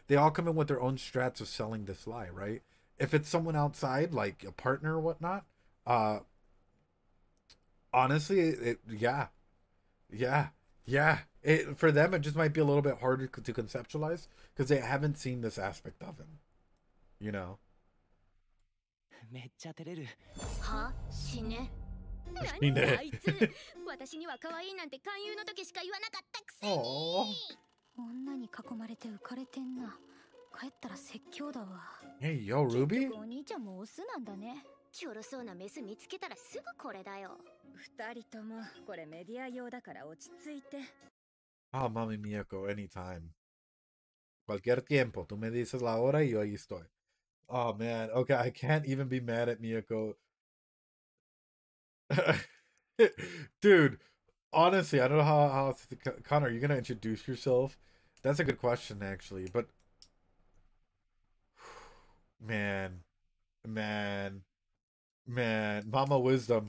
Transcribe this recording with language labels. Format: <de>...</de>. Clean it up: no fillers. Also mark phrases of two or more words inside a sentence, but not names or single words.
<en>They all come in with their own strats of selling this lie, right? If it's someone outside, like a partner or whatnot, uh, honestly, yeah, yeah, yeah. For them, it just might be a little bit harder to conceptualize because they haven't seen this aspect of him, you know.</en> <ja>めっちゃ照れる。は死ね。いいね。何あいつ私には可愛いなんて勧誘の時しか言わなかったくせに。女に囲まれて浮かれてんな。帰ったら説教だわ。</ja> <en>Hey, yo, Ruby?</en> <ja>お兄ちゃんもオスなんだね。チョロそうなメス見つけたらすぐこれだよ。二人ともこれメディア用だから落ち着いて。</ja> <en>Ah, mami Miyako,</en> <es>anytime. Cualquier tiempo. Tú me dices la hora y yo ahí estoy.</es> <en>Oh, man. Okay, I can't even be mad at Miyako. Dude, honestly, I don't know how Connor, are you going to introduce yourself? That's a good question, actually. But, man, man, Mama Wisdom.</en>